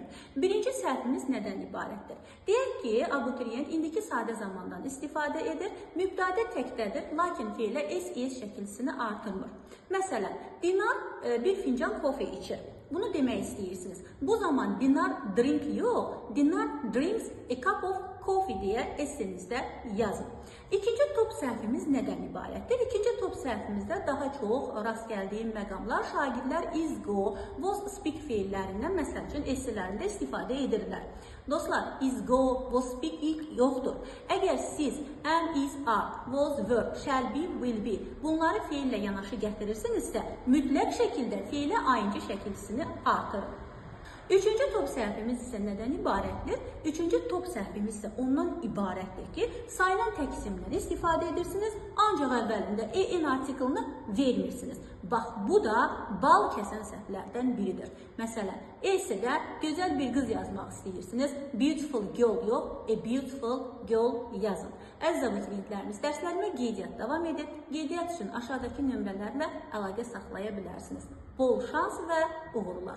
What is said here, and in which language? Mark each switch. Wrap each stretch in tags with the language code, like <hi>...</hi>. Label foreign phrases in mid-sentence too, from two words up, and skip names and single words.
<az>Birinci səhvimiz nədən ibarətdir? Deyək ki, abituriyent indiki sadə zamandan istifadə edir, mübtədə təkdədir, lakin feilə SES şəkilsini artırmır. Məsələn, Dinar bir fincan kofe içir. Bunu demək istəyirsiniz. Bu zaman Dinar drink yox,</az> <en>Dinar drinks a cup of coffee</en> <az>deyə essenizdə yazın. İkinci top səhvimiz nədən ibarətdir? İkinci top səhvimizdə daha çox rast gəldiyim məqamlar şagirdlər</az> <en>is, go, was, speak</en> <az>feillərindən məsəl üçün essaylərində istifadə edirlər. Dostlar,</az> <en>is, go, was, speak</en> <az>ilk yoxdur. Əgər siz</az> <en>am, is, are, was, were, shall be, will be</en> <az>bunları feillə yanaşı gətirirsinizsə, mütləq şəkildə feilə ayıncı şəkilsini artırın. Üçüncü top səhvimiz isə nədən ibarətdir? Üçüncü top səhvimiz isə ondan ibarətdir ki, sayılan təqsimdən istifadə edirsiniz, ancaq əvvəlində en artiklını vermirsiniz. Bax, bu da bal kəsən səhvlərdən biridir. Məsələn, essaydə gözəl bir qız yazmaq istəyirsiniz,</az> <en>beautiful girl</en> <az>yox,</az> <en>a beautiful girl</en> <az>yazın. Əziz abituriyentlərimiz, dərslərimə qeydiyyat davam edir. Qeydiyyat üçün aşağıdakı nömrələrlə əlaqə saxlaya bilərsiniz. Bol şans və uğurlar.</az>